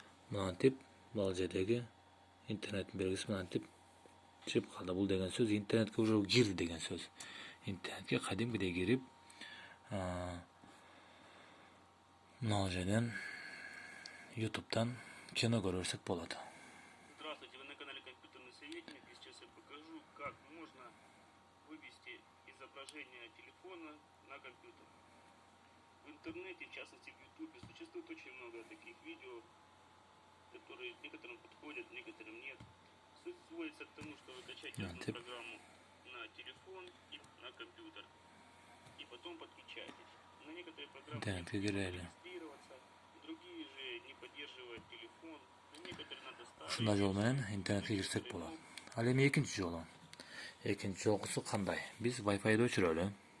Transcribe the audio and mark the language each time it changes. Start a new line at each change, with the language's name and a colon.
Kyrgyz: Мынантип бул жердеги интернеттин белгиси мынантип чыгып калды. Бул деген сөз интернетке
Russian: уже
Kyrgyz: кирди деген сөз. Интернетке кадимкидей кирип, мына жерден YouTube'дан кино көрсөк болот.
Russian: Здравствуйте, вы на канале Компьютерный советник, и сейчас я покажу, как можно вывести изображение телефона на компьютер. В интернете, в частности в YouTube, существует очень много таких видео, которые некоторым подходят, некоторым нет. Суть сводится к тому, что вы качаете одну программу на телефон и на компьютер, и потом подключаетесь. На некоторые программы регистрироваться, другие же не поддерживают телефон, некоторые надо ставить.
Kyrgyz: Ушундай жол менен интернетке кирсек болот. Ал эми экинчи жолу. Экинчи жолкусу кандай? Биз Wi-Fi'ды өчүрөлү.